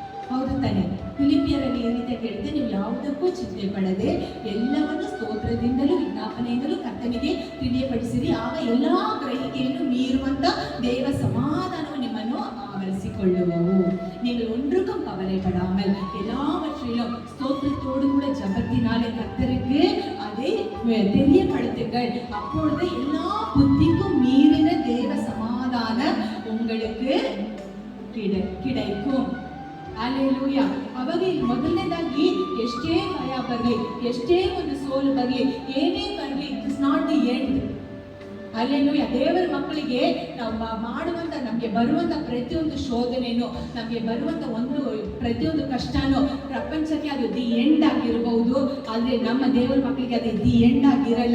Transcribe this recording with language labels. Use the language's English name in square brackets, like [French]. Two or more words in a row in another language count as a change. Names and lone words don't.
[Kannada] ಹೌದು ತಾನೆ? ಫಿಲಿಪಿಯರಲ್ಲಿ ಈ ರೀತಿಯಾಗಿ ಹೇಳಿದೆ, ನೀವು ಯಾವುದಕ್ಕೂ ಚಿಂತೆ ಪಡದೆ ಎಲ್ಲವನ್ನು ಸ್ತೋತ್ರದಿಂದಲೂ ವಿಜ್ಞಾಪನೆಯಿಂದಲೂ ಕರ್ತನಿಗೆ ತಿಳಿಯಪಡಿಸಿರಿ, ಆಗ ಎಲ್ಲಾ ಗ್ರಹಿಕೆಯನ್ನು ಮೀರುವಂತ ದೇವ ಸಮಾಧಾನವು ನಿಮ್ಮನ್ನು ஆவரிசிக்கொள்ளுவோ. [Tamil] நீங்கள் ஒன்றுக்கும் கவலைப்படாமல் எல்லாவற்றிலும் ஸ்தோத்திரத்தோடு கூட ஜபத்தினாலே கர்த்தருக்கு அதை தெரியப்படுத்துங்கள். அப்பொழுது எல்லா புத்திக்கும் மீறின தேவ சமாதானம் உங்களுக்கு கிடைக்கும். [Kannada] ಅಲ್ಲೆಲೂಯಾ. ಅವಾಗ ಮೊದಲನೇದಾಗಿ ಎಷ್ಟೇ ಭಯ ಬರಲಿ, ಎಷ್ಟೇ ಒಂದು ಸೋಲು ಬರಲಿ, ಏನೇ ಬರಲಿ, [English] it is not the end. [Kannada] ಅಲ್ಲೆಲೂಯಾ. ದೇವರ ಮಕ್ಕಳಿಗೆ ನಾವು ಮಾಡುವಂತ, ನಮಗೆ ಬರುವಂತ ಪ್ರತಿಯೊಂದು ಶೋಧನೆನೂ, ನಮಗೆ ಬರುವಂತ ಪ್ರತಿಯೊಂದು ಕಷ್ಟನೂ ಪ್ರಪಂಚಕ್ಕೆ ಅದು [English] the end [Kannada] ಆಗಿರಬಹುದು, ಆದ್ರೆ ನಮ್ಮ ದೇವರ ಮಕ್ಕಳಿಗೆ ಅದು [English] the end [Kannada] ಆಗಿರಲ್ಲ.